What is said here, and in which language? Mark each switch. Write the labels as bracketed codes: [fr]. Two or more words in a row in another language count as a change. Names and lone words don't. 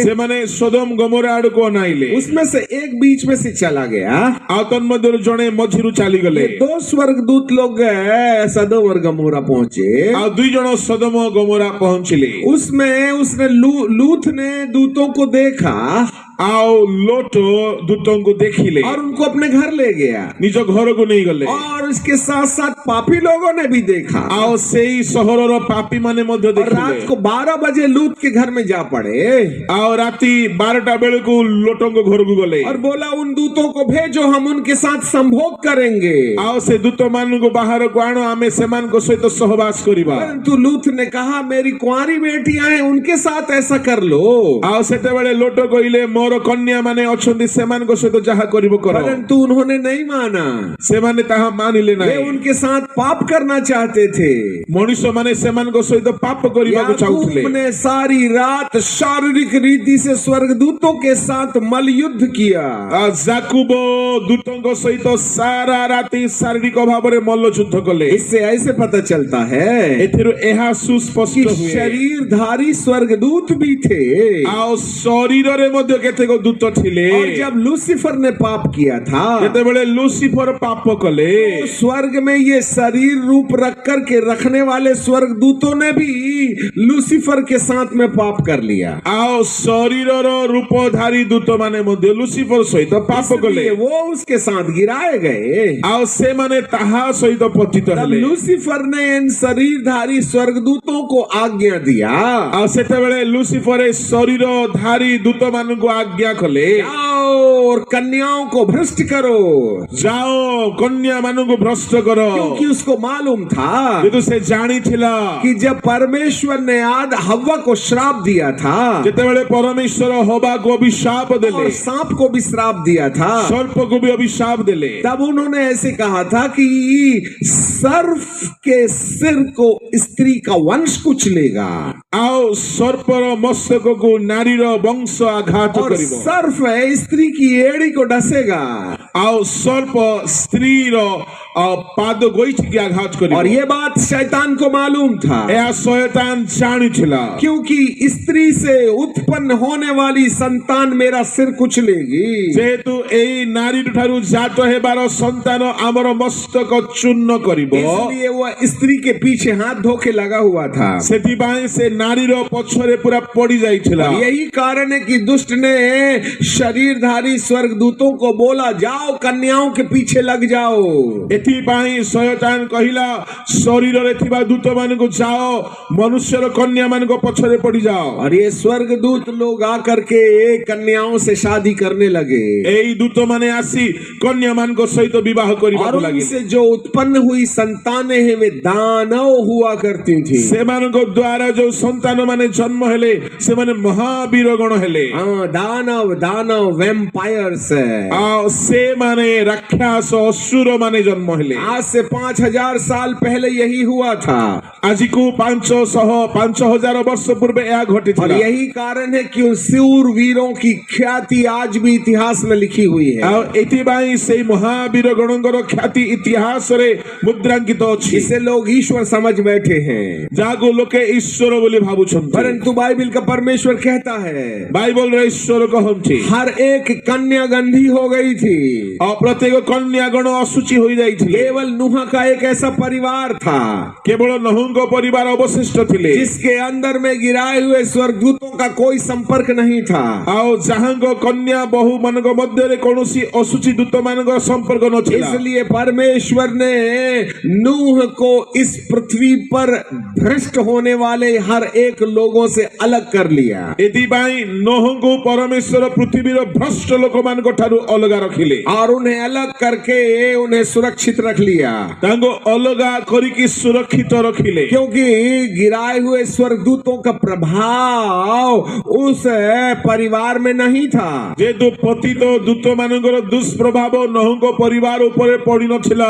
[or] ସେ ମାନେ ସଦୋମ ଗମୋରା ଆଡ଼ କୁ ନାଇଲେ। [hi] उसमें से एक बीच में से चला गया। [or] ଆତନ ମଧ୍ୟ ଜଣେ ମଝିରୁ ଚାଲି ଗଲେ। [hi] 2 स्वर्गदूत लोग सदोम और गमोरा पहुंचे [or] ଔର 2 ଜଣ ସଦୋମ ଔର ଗମୋରା ପହୁଞ୍ଚଲେ। [hi] उसमें उसने लूत ने दूतों को देखा [or] ଆଉ ଲୋଟ ଦୂତଙ୍କୁ ଦେଖିଲେ [hi] और उनको अपने घर ले गया। [or] ନିଜ ଘରକୁ ନେଇଗଲେ [hi] और उसके साथ साथ पापी लोगों ने भी देखा। [or] ଆଉ ସେଇ ସହରର ପାପୀ ମାନେ ମଧ୍ୟ [hi] और [or] ଦେଖିଲେ [hi] रात को 12 बजे लूत के घर में जा पड़े [or] ଆଉ ରାତି 12ଟା ବେଳକୁ ଲୋଟଙ୍କ ଘରକୁ ଗଲେ [hi] और बोला उन दूतों को भेजो, हम उनके साथ संभोग करेंगे। [or] ଆଉ ସେ ଦୂତ ମାନଙ୍କୁ ବାହାରକୁ ଆଣ ଆମେ ସେମାନଙ୍କ ସହିତ ସହବାସ କରିବା [hi] परंतु लूत ने कहा मेरी कुंवारी बेटियां हैं, उनके साथ ऐसा कर लो। [or] ଆଉ ସେତେବେଳେ ଲୋଟ କହିଲେ ମୋର କନ୍ୟା ମାନେ ଅଛନ୍ତି ସେମାନଙ୍କ ସହିତ ଯାହା କରିବ କର [hi] परंतु उन्होंने नहीं माना। [or] ସେମାନେ ତାହା ମାନିଲେ [hi] वे [or] ନାହିଁ [hi] उनके साथ पाप करना चाहते थे। [or] ମଣିଷ ମାନେ ସେମାନଙ୍କ ସହିତ ପାପ କରିବାକୁ ଚାହୁଥିଲେ [hi] याकूब ने सारी रात शारीरिक रीति से स्वर्गदूतों के साथ मलयुद्ध किया। [or] ଜାକୁବ ଦୂତଙ୍କ ସହିତ ସାରା ରାତି ଶାରୀରିକ ଭାବରେ ମଲ୍ଲଯୁଦ୍ଧ କଲେ [hi] इससे ऐसे पता चलता है [or] ଏଥିରୁ ଏହା [hi] कि [or] ସୁସ୍ପଷ୍ଟ ହୁଏ [hi] शरीरधारी स्वर्गदूत भी थे। [or] ଆଉ ଶରୀରରେ ମଧ୍ୟ କେତେକ ଦୂତ ଥିଲେ [hi] और जब लूसीफर ने पाप किया था [or] ଯେତେବେଳେ ଲୁସିଫର ପାପ କଲେ [hi] तो स्वर्ग में ये शरीर रूप रख कर के रखने वाले स्वर्गदूतों ने भी लूसीफर के साथ में पाप कर लिया। [or] ଆଉ ଶରୀରର ରୂପଧାରୀ ଦୂତ ମାନେ ମଧ୍ୟ ଲୁସିଫର ସହିତ ପାପ କଲେ [hi] इसलिए वो उसके साथ गिराए गए। [or] ଆଉ ସେମାନେ ତାହା ସହିତ ପତିତ [hi] तब [or] ହେଲେ [hi] लूसीफर ने इन शरीरधारी स्वर्गदूतों को आज्ञा दिया [or] ଆଉ ସେତେବେଳେ ଲୁସିଫର ଏ ଶରୀରଧାରୀ ଦୂତ ମାନଙ୍କୁ ଆଜ୍ଞା କଲେ [hi] जाओ और कन्याओं को भ्रष्ट करो, [or] ଯାଅ କନ୍ୟା ମାନଙ୍କୁ ଭ୍ରଷ୍ଟ କର [hi] क्योंकि उसको मालूम था [or] କିନ୍ତୁ ସେ ଜାଣିଥିଲା [hi] कि जब परमेश्वर ने आद हव्वा को श्राप दिया था [or] ଯେତେବେଳେ ପରମେଶ୍ୱର ହବାକୁ ଅଭିଶାପ ଦେଲେ [hi] और सांप को भी श्राप दिया था, [or] ସର୍ପକୁ ବି ଅଭିଶାପ ଦେଲେ [hi] तब उन्होंने ऐसे कहा था कि सर्फ के सिर को स्त्री का वंश कुचलेगा [or] ଆଉ ସର୍ପର ମସ୍ତକକୁ ନାରୀର ବଂଶ ଆଘାତ [hi] और [or] କରିବ [hi] सर्फ है स्त्री की एड़ी को डसेगा। [or] ଆଉ ସର୍ପ ସ୍ତ୍ରୀର ପାଦ ଗୋଇଠିକି ଆଘାତ କରିବ [hi] और ये बात शैतान को मालूम था [or] ଏହା ଶୟତାନ ଜାଣିଥିଲା [hi] क्योंकि स्त्री से उत्पन्न होने वाली संतान मेरा सिर कुचलेगी। [or] ଯେହେତୁ ଏଇ ନାରୀ ଠାରୁ ଜାତ ହେବାର ସନ୍ତାନ ଆମର ମସ୍ତକ ଚୂର୍ଣ୍ଣ କରିବ [hi] इसलिए वह स्त्री के पीछे हाथ धोके लगा हुआ था। [or] ସେଥିପାଇଁ ସେ ନାରୀର ପଛରେ ପୁରା ପଡି ଯାଇଥିଲା [hi] और यही कारण है कि दुष्ट ने शरीरधारी स्वर्गदूतों को बोला जाओ कन्याओं के पीछे लग जाओ। [or] ଏଥିପାଇଁ ଶୟତାନ କହିଲା ଶରୀରରେ ଥିବା ଦୂତ ମାନଙ୍କୁ ଯାଅ ମନୁଷ୍ୟର କନ୍ୟା ମାନଙ୍କ ପଛରେ ପଡି ଯାଅ [hi] और ये स्वर्गदूत लोग आकर के कन्याओं से शादी करने लगे [or] ଏଇ ଦୂତ ମାନେ ଆସି କନ୍ୟା ମାନଙ୍କ ସହିତ ବିବାହ [hi] और [or] କରିବାକୁ ଲାଗିଲେ [hi] उनसे जो उत्पन्न हुई संतानें हैं वे दानव हुआ करती थी। [or] ସେମାନଙ୍କ ଦ୍ୱାରା ଯୋଉ ସନ୍ତାନ ମାନେ ଜନ୍ମ ହେଲେ ସେମାନେ ମହାବୀର ଗଣ ହେଲେ [hi] हाँ, दानव दानव वैम्पायर्स है। [or] ଆଉ ସେମାନେ ରାକ୍ଷସ ଅସୁର ମାନେ ଜନ୍ମ ହେଲେ [hi] आज से 5000 साल पहले यही हुआ था [or] ଆଜିକୁ 5000 ବର୍ଷ ପୂର୍ବେ ଏହା [hi] और [or] ଘଟିଥିଲା [hi] यही कारण है कि उन शूर वीरों की ख्याति आज भी इतिहास में लिखी हुई है। [or] ଆଉ ଏଥିପାଇଁ ସେଇ ମହାବୀର ଗଣଙ୍କର ଖ୍ୟାତି ଇତିହାସରେ ମୁଦ୍ରାଙ୍କିତ ଅଛି [hi] इसे लोग ईश्वर समझ बैठे हैं, [or] ଯାହାକୁ ଲୋକେ ଈଶ୍ୱର ବୋଲି ଭାବୁଛନ୍ତି [hi] परंतु बाइबल का परमेश्वर कहता है [or] ବାଇବଲରେ ଈଶ୍ୱର କହନ୍ତି [hi] हर एक कन्या गंधी हो गई थी। [or] ଆଉ ପ୍ରତ୍ୟେକ କନ୍ୟା ଗଣ ଅଶୁଚି ହୋଇଯାଇଥିଲେ [hi] केवल नूह का एक ऐसा परिवार था [or] କେବଳ ନହୁଙ୍କ ପରିବାର ଅବଶିଷ୍ଟ ଥିଲେ [hi] जिसके अंदर में गिराए हुए स्वर्गदूतों का कोई संपर्क नहीं था। [or] ଆଉ ଯାହାଙ୍କ କନ୍ୟା ବହୁ ମାନଙ୍କ ମଧ୍ୟରେ କୌଣସି ଅଶୁଚି ଦୂତ ମାନଙ୍କର ସମ୍ପର୍କ ନଥିଲା [hi] इसलिए परमेश्वर ने नूह को इस पृथ्वी पर भ्रष्ट होने वाले हर एक लोगों से अलग कर लिया [or] ଏଥିପାଇଁ ନୋହଙ୍କୁ ପରମେଶ୍ୱର ପୃଥିବୀର ଭ୍ରଷ୍ଟ ଲୋକମାନଙ୍କ ଠାରୁ ଅଲଗା ରଖିଲେ [hi] और उन्हें अलग करके उन्हें सुरक्षित रख लिया, [or] ତାଙ୍କୁ ଅଲଗା କରିକି ସୁରକ୍ଷିତ ରଖିଲେ [hi] क्योंकि गिराए हुए स्वर्गदूतों का प्रभाव उस परिवार में नहीं था। [or] ଯେହେତୁ ପତିତ ଦୂତ ମାନଙ୍କର ଦୁଷ୍ପ୍ରଭାବ ନୋହଙ୍କ ପରିବାର ଉପରେ ପଡିନଥିଲା